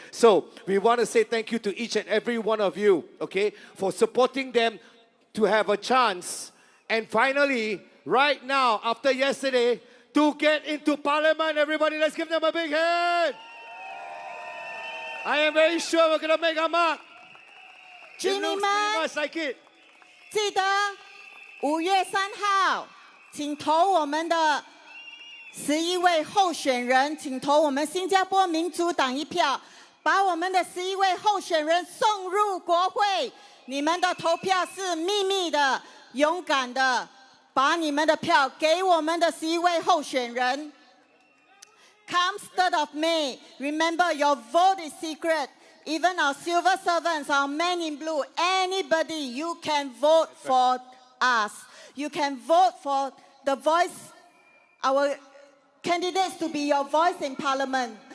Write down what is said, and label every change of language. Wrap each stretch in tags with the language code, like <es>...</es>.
<en>So we want to say thank you to each and every one of you, okay, for supporting them to have a chance. And finally, right now, after yesterday, to get into Parliament, everybody, let's give them a big hand. I am very sure we're going to make a mark. It looks pretty much like it.</en> <zh>记得5月3号，请投我们的11位候选人，请投我们新加坡民主党一票。把我们的11位候选人送入国会。你们的投票是秘密的、勇敢的，把你们的票给我们的11位候选人。</zh> <en>Come 3rd of May, remember your vote is secret. Even our civil servants, our men in blue, anybody, you can vote for us. You can vote for the voice, our candidates to be your voice in Parliament.</en>